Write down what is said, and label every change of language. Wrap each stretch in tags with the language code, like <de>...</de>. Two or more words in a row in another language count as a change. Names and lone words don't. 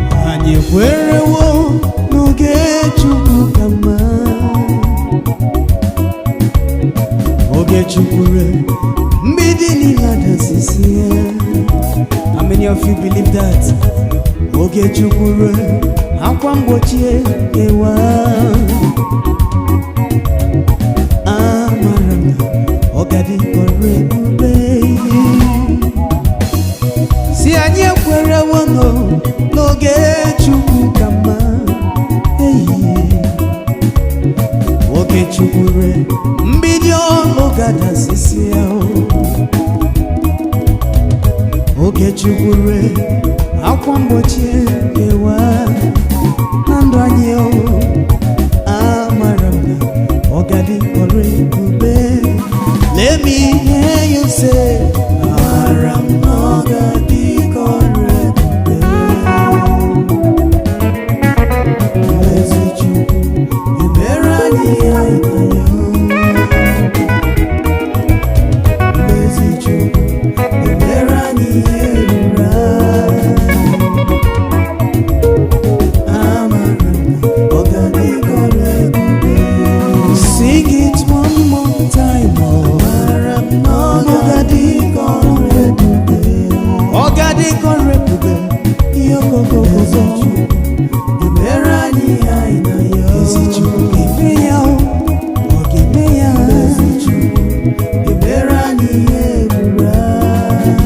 <ig>Anyị ekwerewo n'oge Chukwu ka mma. Oge Chukwu re, mgbidi niile adasịsị ya.</ig> <en>How many of you believe that?</en> <ig>Oge Chukwu re, akwa mgbochi ekewa. Amara m na ọ ga-adị ka ọrụ ebube. Si anyị ekwerewo nọ n'oge Chukwu ka mma. Hey. Oge Chukwu re, mgbidi ọlụ ga-adasịsị ya o. Oge Chukwu re, akwa mgbochi ekewa na ndụ anyị o. Amara m na ọ ga-adị ka ọrụ ebube.</ig> <en>Let me hear you say,</en> <ig>"Amara m na ọ ga-adị ka ọrụ ebube." Ezi Chukwu, emere anyị ihe anyị na-ayọ. Ezi Chukwu, emere anyị ihe ruru anyị. Amara m na ọ ga-adị ka ọrụ ebube.</ig> <en>Sing it one more time, oh.</en> <ig>Amara m na ọ ga-adị ka ọrụ ebube. Ọ ga-adị ka ọrụ ebube. Ihe okoko okoko. Ezi Chukwu, emere anyị ihe anyị na-ayọ. Ezi Chukwu, eme ya, oh. Ọ ga-eme ya. Ezi Chukwu, emere anyị ihe ruru anyị.</ig>